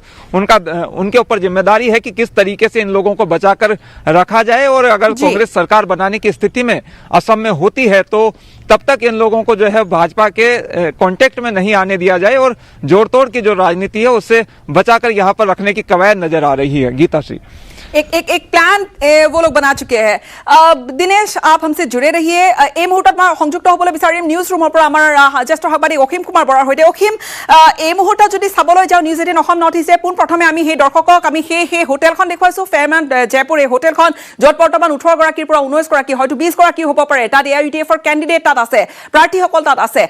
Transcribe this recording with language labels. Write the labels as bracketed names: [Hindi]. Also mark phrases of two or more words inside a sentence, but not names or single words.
[Hindi] अब उनके ऊपर जिम्मेदारी है कि किस तरीके से इन लोगों को बचाकर रखा जाए और अगर कांग्रेस सरकार बनाने की स्थिति में असम में होती है तो तब तक इन लोगों को जो है भाजपा के कांटेक्ट में नहीं आने दिया जाए और जोड़ तोड़ की जो राजनीति है उससे बचाकर यहाँ पर रखने की कवायद नजर आ रही है। गीता श्री, एक प्लान वो लोग बना चुके हैं। दिनेश, आप हमसे जुड़े रहिए। [Assamese] এই মুহূৰ্তত মই সংযুক্ত হ'বলৈ বিচাৰিম [English] news room [Assamese] পৰা আমাৰ জ্যেষ্ঠ সাংবাদিক অসীম কুমাৰ বৰাৰ সৈতে। অসীম, এই মুহূৰ্তত যদি চাবলৈ যাওঁ নিউজ 18 অসম নৰ্থ ইষ্টে পোনপ্ৰথমে আমি সেই দৰ্শকক আমি সেই হোটেলখন দেখুৱাইছোঁ, ফেয়াৰমেণ্ট জয়পুৰ। এই হোটেলখন য'ত বৰ্তমান 18 গৰাকীৰ পৰা 19 গৰাকী, হয়তো 20 গৰাকী হ'ব পাৰে, তাত AIUDFৰ কেণ্ডিডেট তাত আছে, প্ৰাৰ্থীসকল তাত আছে।